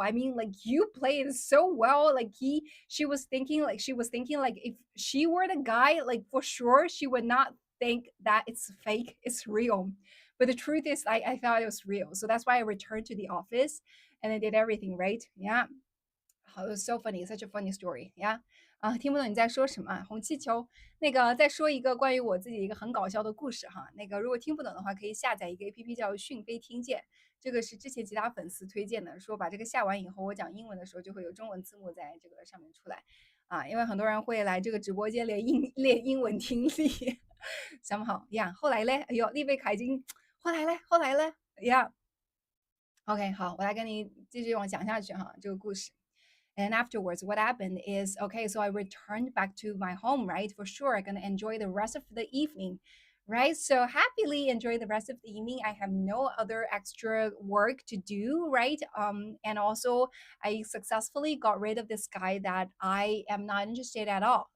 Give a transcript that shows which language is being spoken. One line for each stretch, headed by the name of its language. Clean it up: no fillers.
English: I mean, like you played so well. Like she was thinking like if she were the guy, like for sure she would not think that it's fake, it's real. But the truth is I thought it was real. So that's why I returned to the office and I did everything right. Yeah. Oh, it was so funny, such a funny story. Yeah.
Chinese: 啊，听不懂你在说什么啊红气球。那个再说一个关于我自己一个很搞笑的故事哈。那个如果听不懂的话，可以下载一个 APP 叫讯飞听见，这个是之前其他粉丝推荐的，说把这个下完以后，我讲英文的时候就会有中文字幕在这个上面出来。啊，因为很多人会来这个直播间练英文听力，想不好呀。后来嘞，哎呦，丽贝卡已经后来嘞呀。 OK，好，我来跟你继续往讲下去哈，这个故事。
English: And afterwards, what happened is, okay, so I returned back to my home, right? For sure, I'm gonna enjoy the rest of the evening, right? So happily enjoy the rest of the evening. I have no other extra work to do, right? And also I successfully got rid of this guy that I am not interested at all.